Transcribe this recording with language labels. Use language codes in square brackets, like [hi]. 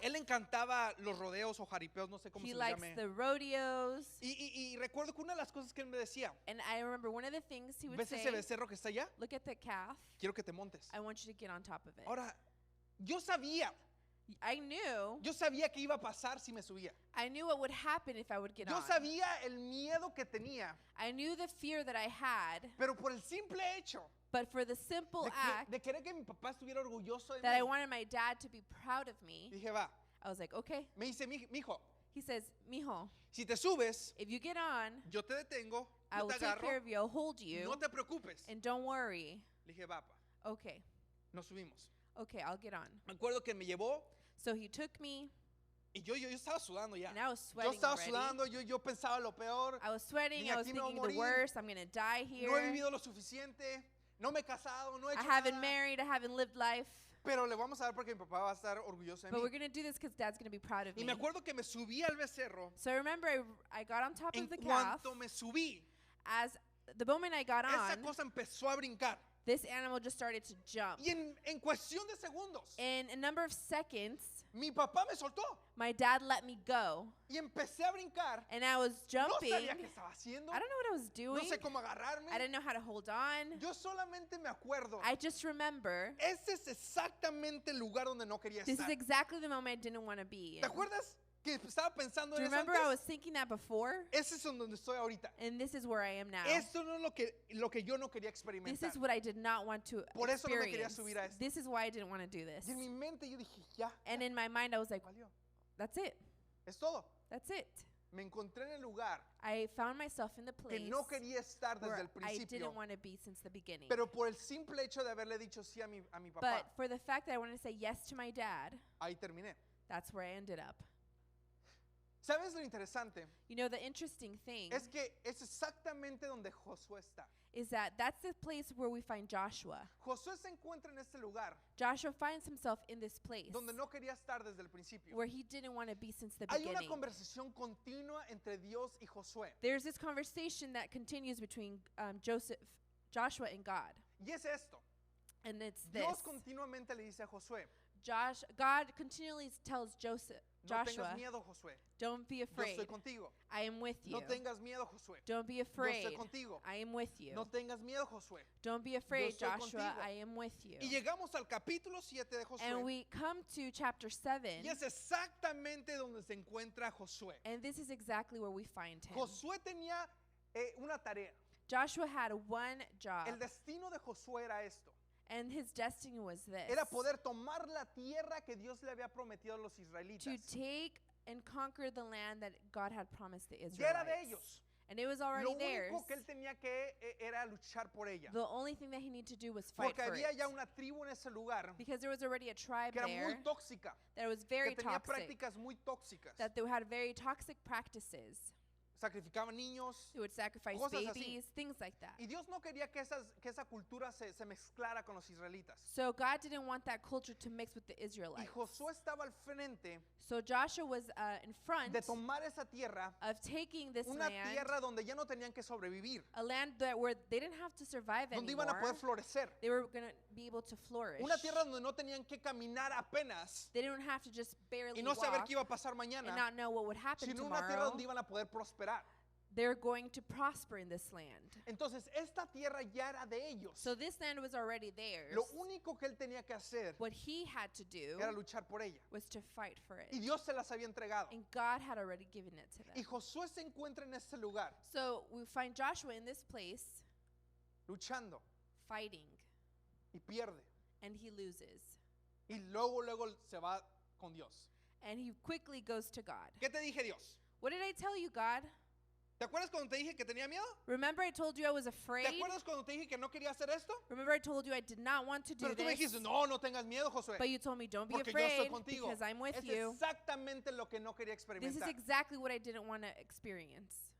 [es] Él le encantaba los rodeos o jaripeos, no sé cómo [en] He [es] se [en] likes [es] llame. [en] the rodeos. [es] Y recuerdo que una de las cosas que él me decía, [en] And I remember one of the things he would [es] ¿ves [en] say, [es] ese becerro que está allá? [en] look at the calf. [es] Quiero que te montes. [en] I want you to get on top of it. [es] Ahora, yo sabía [en] I knew [es] que iba a pasar si me subía. [en] what would happen if I would get [es] Yo [en] on. [es] sabía el miedo que tenía, [en] I knew the fear that I had, [es] pero por el simple hecho [en] but for the simple act [es] de querer que mi papá estuviera orgulloso de [en] that I [es] mí, [en] wanted my dad to be proud of me, [es] dije, va. [en] I was like, okay. [es] Me dice, mijo, [en] He says, mijo, [es] si te subes, [en] if you get on, [es] yo te detengo, [en] I [es] yo [en] will [es] te [en] take care [es] agarro, [en] of you, I'll hold you, [es] no te preocupes. [en] and don't worry. [es] Le dije, va, pa, [en] Okay, [es] nos subimos. [en] okay, I'll get on. [es] Me acuerdo que me llevó [en] So he took me, [es] y yo estaba sudando ya. [en] and I was [es] Yo [en] sweating [es] estaba [en] already. [es] sudando, yo pensaba lo peor. [en] I was sweating, [es] Dije, [en] I was [es] aquí me voy a [en] thinking the [es] morir. [en] worst, I'm going to die here. [es] No he vivido lo suficiente, no me he casado, no he [en] I [es] hecho [en] haven't [es] nada. [en] married, I haven't lived life. [es] Pero le vamos a dar porque mi papá va a estar orgulloso de [en] But we're [es] mí. [en] going to do this because Dad's going to be proud of [es] Y [en] me. [es] me acuerdo que me subí al becerro. [en] So I remember I got on top [es] En [en] of the calf. [es] cuanto me subí, [en] As the moment I got [es] esa [en] on, [es] cosa empezó a brincar. [en] this animal just started to jump. [es] Y en cuestión de segundos, [en] In a number of seconds, [es] mi papá me soltó. [en] my dad let me go. [es] Y empecé a brincar. [en] And I was [es] No [en] jumping. [es] sabía qué estaba haciendo. [en] I don't know what I was [es] No [en] doing. [es] sé cómo agarrarme. [en] I didn't know how to hold on. [es] Yo solamente me acuerdo. [en] I just remember [es] Ese es exactamente el lugar donde no quería [en] this is [es] estar. [en] exactly the moment I didn't want to be in. [es] ¿Te acuerdas que estaba pensando [en] Do you [es] en eso [en] remember I was [es] antes? [en] thinking that before? [es] Ese es donde estoy ahorita. [en] And this is where I am now. [es] Esto no es lo que yo no quería [en] This [es] experimentar. [en] is what I did not want to [es] Por eso no me quería [en] experience. [es] subir a esto. [en] This is why I didn't want to do this. [es] Y en mi mente yo dije, ya, [en] And in my mind, I was like, [es] valió. [en] that's it. [es] Es todo. [en] That's it. [es] Me encontré en el lugar [en] I found myself in the [es] que [en] place [es] no quería estar desde [en] where [es] el [en] I [es] principio. [en] didn't want to be since the beginning. [es] Pero por el simple hecho de haberle dicho sí a mi papá, [en] But for the fact that I wanted to say yes to my dad, [es] ahí terminé. [en] that's where I ended up. [es] ¿Sabes lo interesante? [en] You know, the interesting thing [es] Es que es exactamente donde Josué está. [en] is that that's the place where we find Joshua. [es] Josué se encuentra en este lugar [en] Joshua finds himself in this place [es] donde no quería estar desde el principio. [en] where he didn't want to be since the [es] Hay una [en] beginning. [es] conversación continua entre Dios y Josué. [en] There's this conversation that continues between Joshua and God. [es] Y es esto. [en] And it's this. [es] Dios continuamente le dice a Josué, [en] God continually tells [es] no [en] Joshua, [es] tengas miedo, Josué. [en] don't be [es] Yo [en] afraid. [es] estoy contigo. [en] I am with you. [es] No tengas miedo, Josué. [en] Don't be [es] Yo [en] afraid. [es] estoy contigo. [en] I am with you. [es] No tengas miedo, Josué. [en] Don't be afraid, [es] estoy [en] Joshua. [es] contigo. [en] I am with you. [es] Y llegamos al capítulo 7 de Josué. [en] And we come to chapter 7, [es] Y es exactamente donde se encuentra Josué. [en] and this is exactly where we find him. [es] Josué tenía una tarea. [en] Joshua had one job, [es] El destino de Josué era esto. [en] and his destiny was this: [es] Era poder tomar la tierra que Dios le había prometido a los [en] to [es] israelitas. [en] take and conquer the land that God had promised the [es] Ya era de [en] Israelites. [es] ellos. [en] And it was already [es] Lo [en] theirs. [es] único que él tenía que era luchar por ella. [en] The only thing that he needed to do was fight [es] Porque [en] for [es] había [en] it. [es] ya una tribu en ese lugar [en] Because there was already a tribe [es] que era [en] there [es] muy tóxica, [en] that was very [es] que tenía [en] toxic, [es] prácticas muy tóxicas. [en] that they had very toxic practices. [es] Sacrificaban niños. [en] They would sacrifice [es] Cosas así. [en] babies, things like that. [es] Y Dios no quería que esa cultura se mezclara con los israelitas. [en] So God didn't want that culture to mix with the [es] Y [en] Israelites. [es] Josué estaba al frente [en] So Joshua was in front [es] de tomar esa tierra, [en] of taking this [es] una [en] land, [es] tierra donde ya no tenían que sobrevivir, [en] a land that where they didn't have to survive [es] donde [en] anymore. [es] iban a poder florecer. [en] They were going to be able to flourish. [es] Una tierra donde no tenían que caminar apenas [en] They didn't have to just barely [es] y no saber [en] walk [es] qué iba a pasar [en] and [es] mañana, [en] not know what would happen [es] sino una tierra [en] tomorrow. [es] donde iban a poder prosperar. [en] They're going to prosper in this land. [es] Entonces, esta tierra ya era de ellos. [en] So this land was already theirs. [es] Lo único que él tenía que hacer [en] What he had to do [es] era luchar por ella. [en] was to fight for [es] Y [en] it. [es] Dios se las había entregado. [en] And God had already given it to [es] Y [en] them. [es] Josué se encuentra en este lugar, [en] So we find Joshua in this place [es] luchando, [en] fighting, [es] y pierde. [en] and he loses. [es] Y luego se va con Dios. [en] And he quickly goes to God. [es] ¿Qué te dije, Dios? [en] What did I tell you, God? [es] ¿Te acuerdas cuando te dije que tenía miedo? [en] Remember I told you I was [es] ¿Te [en] afraid? [es] acuerdas cuando te dije que no quería hacer esto? [en] Remember I told you I did not want to do [es] Pero tú me [en] this? [es] dijiste, no, no tengas miedo, Josué. [en] But you told me, don't be [es] Porque yo estoy [en] afraid [es] contigo. [en] because I'm with [es] Es [en] you. [es] exactamente lo que no quería [en] This is [es] experimentar. [en] exactly what I didn't want to experience.